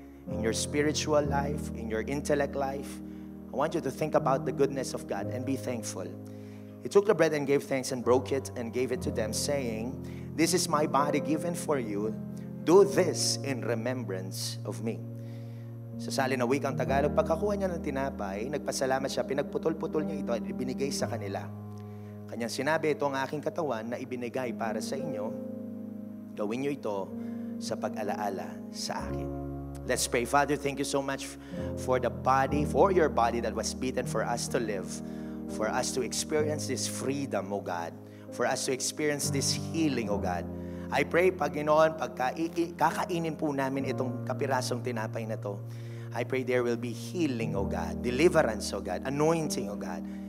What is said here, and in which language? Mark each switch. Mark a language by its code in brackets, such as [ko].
[en] In your spiritual life, in your intellect life, I want you to think about the goodness of God and be thankful. He took the bread and gave thanks and broke it and gave it to them, saying, "This is my body given for you. Do this in remembrance of me." [tl] Sa salin na wikang Tagalog, pagkakuha niya ng tinapay, nagpasalamat siya, pinagputol-putol niya ito at ibinigay sa kanila. Kanyang sinabi, "Ito ang aking katawan na ibinigay para sa inyo. Gawin niyo ito sa pag-alaala sa akin." [en] Let's pray. Father, thank you so much for the body, for your body that was beaten for us to live, for us to experience this freedom, O God, for us to experience this healing, O God. I pray, Panginoon, [tl] pagka kakainin po namin itong kapirasong tinapay na to, [en] I pray there will be healing, O God, deliverance, O God, anointing, O God.